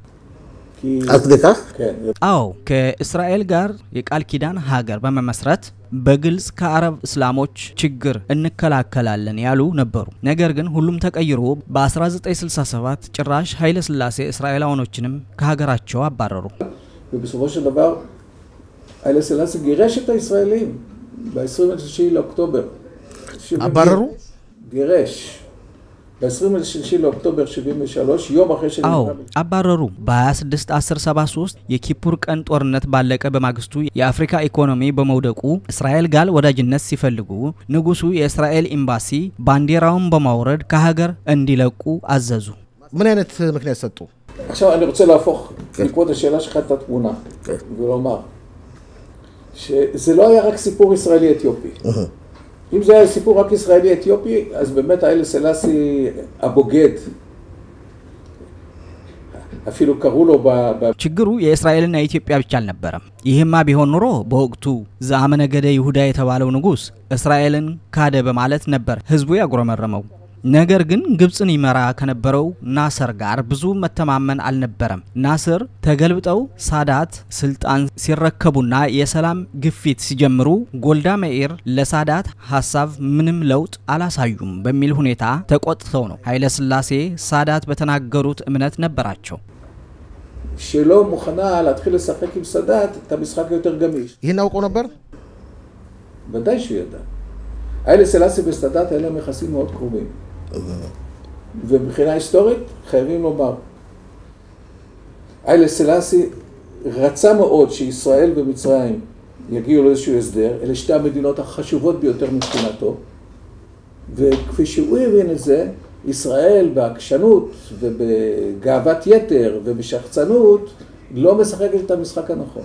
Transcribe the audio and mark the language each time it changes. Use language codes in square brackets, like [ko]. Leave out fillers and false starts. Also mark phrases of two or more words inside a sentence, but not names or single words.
[am] አጥደካ አዎ ከእስራኤል ጋር የቃል ኪዳን ሀገር በመመስረት በግልጽ ከአረብ እስላሞች ችግር እንከላከላለን ያሉ ነበሩ። ነገር ግን ሁሉም ተቀይሮ በ1967 ጭራሽ ኃይለ ስላሴ እስራኤላውያኖችንም ከሀገራቸው አባረሩ። [he] ובסופו של דבר ኃይለ ስላሴ גירש את הישראלים ב-23 לאוקטובר. [am] አባረሩ? [he] גירש. ב-23 לאוקטובר 73 יום אחרי שנגמר. [am] አባረሩ። በ26/10/73 የኪፑር ቀን ጦርነት ባለቀ በማግስቱ የአፍሪካ ኢኮኖሚ በመውደቁ እስራኤል ጋር ወዳጅነት ሲፈልጉ ንጉሱ የእስራኤል ኤምባሲ ባንዲራውን በማውረድ ከሀገር እንዲለቁ አዘዙ። ምን አይነት ምክንያት ሰጡ? [he] עכשיו אני רוצה להפוך לקרוא את השאלה שלך את התמונה ולומר שזה לא היה רק סיפור ישראלי-אתיופי. אם זה היה סיפור רק ישראלי-אתיופי, אז באמת היילה סלאסי הבוגד. אפילו קראו לו [am] ችግሩ የእስራኤልና የኢትዮጵያ ብቻ አልነበረም። ይህማ ቢሆን ኑሮ በወቅቱ ዘአመነ ገደ ይሁዳ የተባለው ንጉስ እስራኤልን ካደ በማለት ነበር ህዝቡ ያጉረመረመው። ነገር ግን ግብጽን ይመራ ከነበረው ናስር ጋር ብዙ መተማመን አልነበረም። ናስር ተገልብጠው ሳዳት ስልጣን ሲረከቡና የሰላም ግፊት ሲጀምሩ ጎልዳ መኢር ለሳዳት ሐሳብ ምንም ለውጥ አላሳዩም በሚል ሁኔታ ተቆጥተው ነው ኃይለ ሥላሴ ሳዳት በተናገሩት እምነት ነበራቸው። [he] שלא מוכנה להתחיל לשחק עם סאדאת את המשחק יותר גמיש. [am] ይሄን አውቀው ነበር? [he] ודאי שהוא ידע. היילה סלאסי וסאדאת היו להם יחסים מאוד קרובים. ומבחינה היסטורית חייבים לומר. היילה סלאסי רצה מאוד שישראל ומצרים יגיעו לאיזשהו הסדר, אלה שתי המדינות החשובות ביותר מבחינתו, וכפי שהוא הבין את זה, ישראל בעקשנות ובגאוות יתר ובשחצנות לא משחקת את המשחק הנכון.